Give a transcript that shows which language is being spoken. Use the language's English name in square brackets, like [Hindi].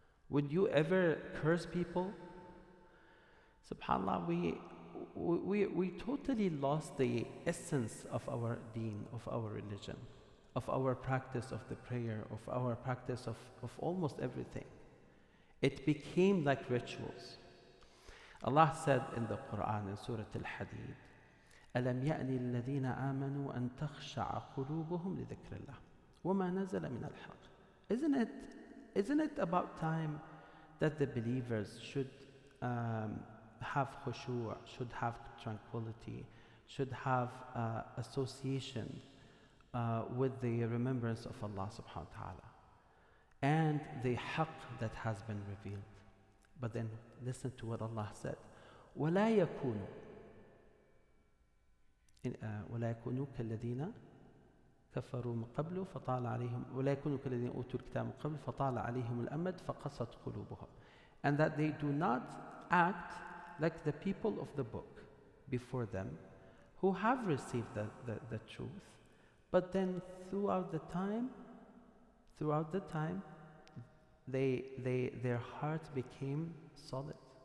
[English] Would you ever curse people? SubhanAllah, we totally lost the essence of our deen, of our religion, of our practice of the prayer, of our practice of almost everything. It became like rituals. Allah said in the Quran, in Surah Al-Hadid, [Arabic] أَلَمْ يَأْنِ الَّذِينَ آمَنُوا أَن تَخْشَعَ قُلُوبُهُمْ لِذِكْرِ اللَّهِ وَمَا نَزَلَ مِنَ الْحَقِّ. [English] Isn't it about time that the believers should have khushu', should have tranquility, should have association with the remembrance of Allah subhanahu wa ta'ala and the haqq that has been revealed. But then listen to what Allah said. [Arabic] وَلَا يَكُونُوا كَالَّذِينَ كفروا من قبل فطال عليهم ولا يكونوا كالذين أوتوا الكتاب من قبل فطال عليهم الأمد فقست قلوبهم. [English] And that they do not act like the people of the book before them who have received the truth, but then throughout the time their hearts became solid.